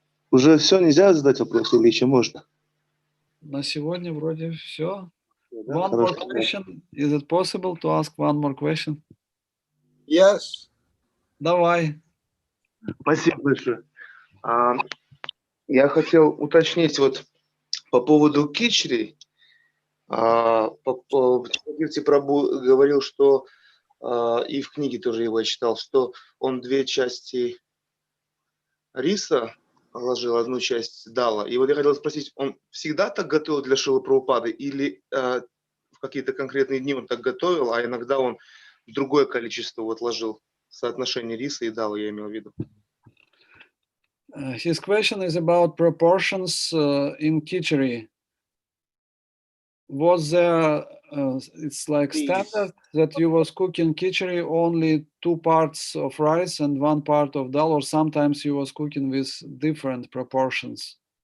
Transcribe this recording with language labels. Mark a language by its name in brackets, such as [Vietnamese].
[Russian] Уже все, нельзя задать вопрос или еще можно? На сегодня вроде все. Да, [English] One more [Russian] хорошо. [English] question. Is it possible to ask one more question? Yes. [Russian] Давай. Спасибо большое. Я хотел уточнить вот по поводу кичри. Шрутакирти Прабху говорил, что и в книге тоже его я читал, что он 2 части риса положил, 1 часть дала. И вот я хотел спросить, он всегда так готовил для Шрилы Прабхупады или в какие-то конкретные дни он так готовил, а иногда он другое количество вот ложил, соотношение риса и дала, я имел в виду? [English] His question is about proportions in khichdi. Was there, it's like standard that you was cooking khichdi only 2 parts of rice and 1 part of dal, or sometimes you was cooking with different proportions?